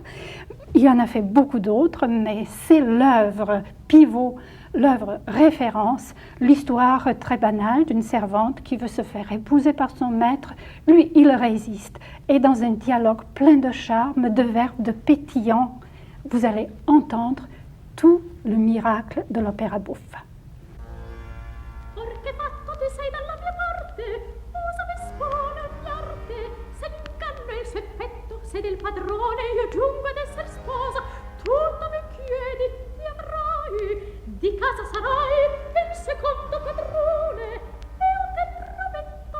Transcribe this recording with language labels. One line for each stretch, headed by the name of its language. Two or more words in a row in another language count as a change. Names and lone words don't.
French: Il en a fait beaucoup d'autres, mais c'est l'œuvre pivot, l'œuvre référence, l'histoire très banale d'une servante qui veut se faire épouser par son maître. Lui, il résiste. Et dans un dialogue plein de charme, de verbes, de pétillants, vous allez entendre tout le miracle de l'opéra buffa.
Italian: Se del padrone io giungo ad esser sposa, tutto mi chiedi, mi avrai, di casa sarai il secondo padrone, io te prometto.